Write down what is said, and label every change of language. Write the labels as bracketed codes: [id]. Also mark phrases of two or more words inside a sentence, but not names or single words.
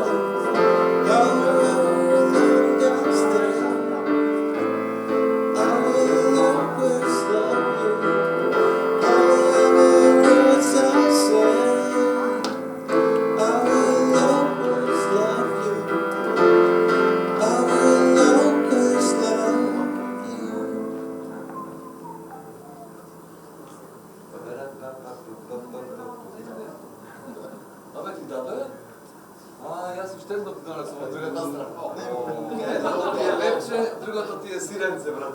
[en] However long I stay, I will always love you. However words I say, I will always love you. I will always love you. [mk] Абе ти даде? Јас уште едно ти донесам од другата страна. Едното ти е вепче, другото ти е сиренце, брат.